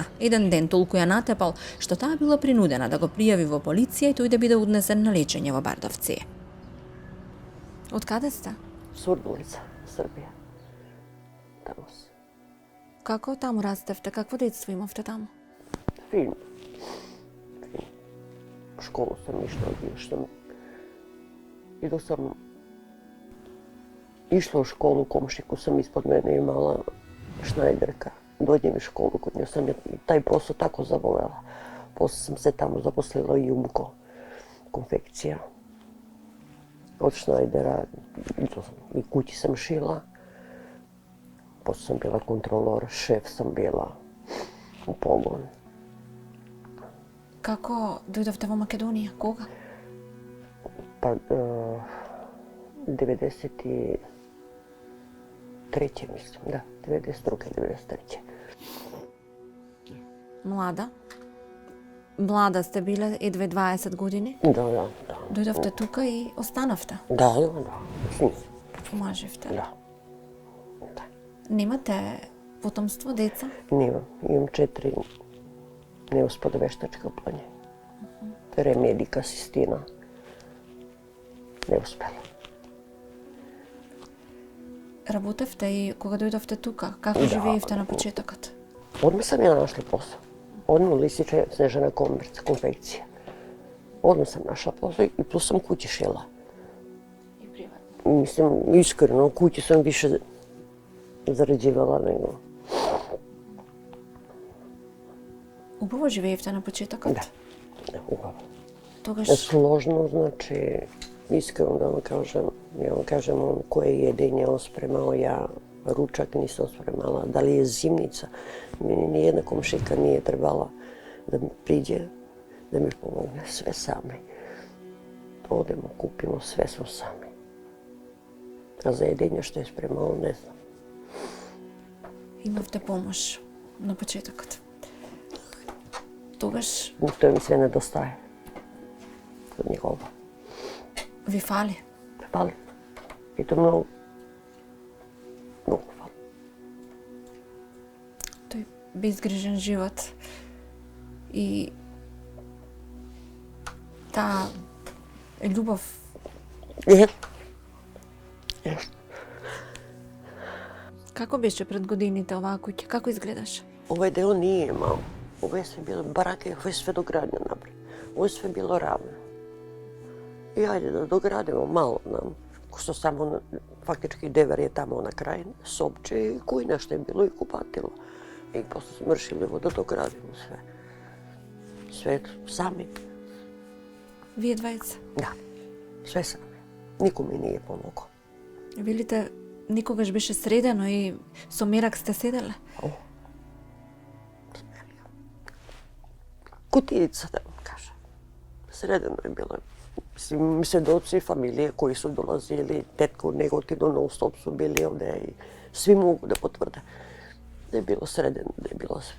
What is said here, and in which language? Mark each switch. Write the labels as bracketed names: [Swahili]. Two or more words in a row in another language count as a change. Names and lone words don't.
[Macedonian] Еден ден толку ја натепал што таа била принудена да го пријави во полиција и тој да биде однесен на лечење во Бардовци. Од каде сте? [Serbian] Сурдулица, Србија. Таму си. [Macedonian] Како таму растевте? Какво детство имавте таму? [Serbian] Фин. У школу сам išla odlično. I dok sam išla u školu, komšiku sam ispod mene imala šnajderka. Dođem u školu, kod nje sam taj posao tako zavolela. Posle sam se tamo zaposlila i Jumko, konfekcija. Od šnajdera i kući sam šila. Posle sam bila kontrolor, šef sam bila u pogon. [Macedonian] Како дојдовте во Македонија? Кога? [Serbian] Pa 93. mislim, da, 92. 93. [Macedonian] Млада сте биле, едве 20 години? [Serbian] Da. [Macedonian] Дојдовте тука и останавте? [Serbian] Da, s njim. [Macedonian] Помажевте? [Serbian] Da. [Macedonian] Немате потомство, деца? [Serbian] Nemam, imam 4 neuspode veštačka planje. Remedika, Sistina. Neuspela. [Macedonian] Работевте и кога дојдовте тука? Како живеевте на почетокот? [Serbian] Odmah sam ja našla posao. Odmah u Lisiče, Snežana konfekcija. Odmah sam našla posao i plus sam kući šila. [Macedonian] И приватно? [Serbian] Mislim, iskreno, u kući sam više zarađivala nego... [Macedonian] Убаво живеевте на почетокот? [Serbian] Da, uglavnom. [Macedonian] Тогаш [Serbian] Složno, znači, iskreno da vam kažem, ja vam kažem, on koje jedenje on spremao, ja ručak nisam spremala. Da li je zimnica? Meni nijedna komšika nije trebala da mi priđe, da mi pomogne, sve sami. Odemo, kupimo, sve smo sami. A za jedenje što je spremao, ne znam. [Macedonian] имавте помош на почетокот. Тогаш [Serbian] To mi sve nedostaje od njegova. [Macedonian] ви фали. [Serbian] Fali. I to mnogo fali. [Macedonian] Тој безгрижен живот и таа љубов. Како беше пред годините оваа куќа? Како изгледаше? [Serbian] Ovaj deo nije imao. Ovo je sve bilo barake, ovo je sve dogradnja napred. Ovo je sve bilo ravno. I ajde da dogradimo malo nam, što samo faktički dever je tamo na kraju, sobče i kujna što je bilo i kupatilo. I posle smo vršili da dogradimo sve. Sve sami. [Macedonian] Вие двајца? [Serbian] Da, sve sami. Niko mi nije pomogao. [Macedonian] Велите, никогаш беше средено и со мерак сте седеле? [Serbian] Kutijica, da vam kažem. Sredeno je bilo. Mislim, svedoci familije koji su dolazili, tetko u Negotinu, non stop su bili ovdje i svi mogu da potvrde da je bilo sredeno, da je bilo sve.